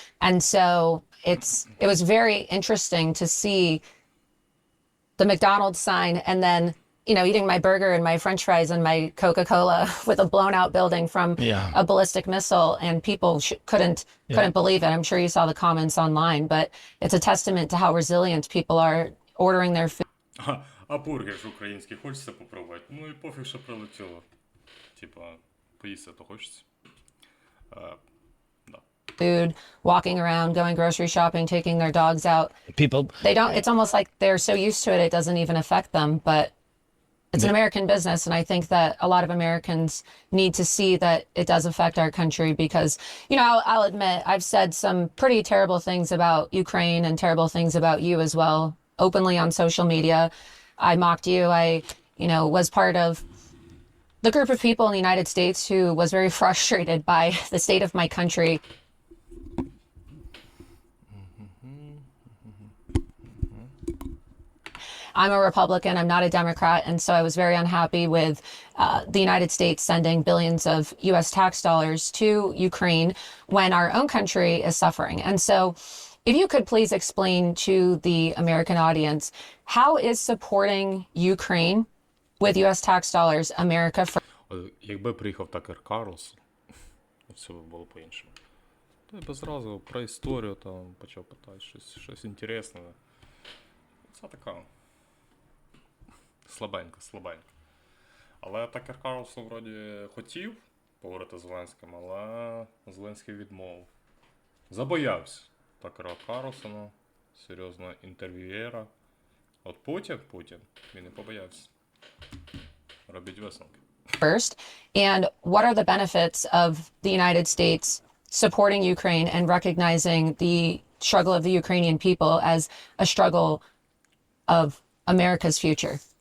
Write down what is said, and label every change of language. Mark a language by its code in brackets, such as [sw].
[en] And so it was very interesting to see the McDonald's sign and then, you know, eating my burger and my French fries and my Coca-Cola with a blown out building from a ballistic missile, and people couldn't believe it. I'm sure you saw the comments online, but it's a testament to how resilient people are ordering their food. [uk] А бургер ж український хочеться попробувати. Ну і пофіг, що прилетіло. Типа, поїсти то хочеться. Да. [en] Food, walking around, going grocery shopping, taking their dogs out. people. It's almost like they're so used to it, it doesn't even affect them. But it's an American business. And I think that a lot of Americans need to see that it does affect our country because, you know, I'll admit I've said some pretty terrible things about Ukraine and terrible things about you as well, openly on social media. I mocked you. I, you know, was part of the group of people in the United States who was very frustrated by the state of my country. I'm a Republican, I'm not a Democrat, and so I was very unhappy with the United States sending billions of US tax dollars to Ukraine when our own country is suffering. And so if you could please explain to the American audience, how is supporting Ukraine with US tax dollars America for? [uk] Якби приїхав Такер Карлсон, все було по-іншому. То я б зразу про історію там почав питати, щось інтересне. Це така слабенько. Але Такер Карлсон вроді хотів поговорити з Зеленським, але Зеленський відмовив. Забоявся Такера Карлсона, серйозного інтерв'юєра. От Путін, він не побоявся. Робіть висновки. [en] First, and what are the benefits of the United States supporting Ukraine and recognizing the struggle of the Ukrainian people as a struggle of America's future?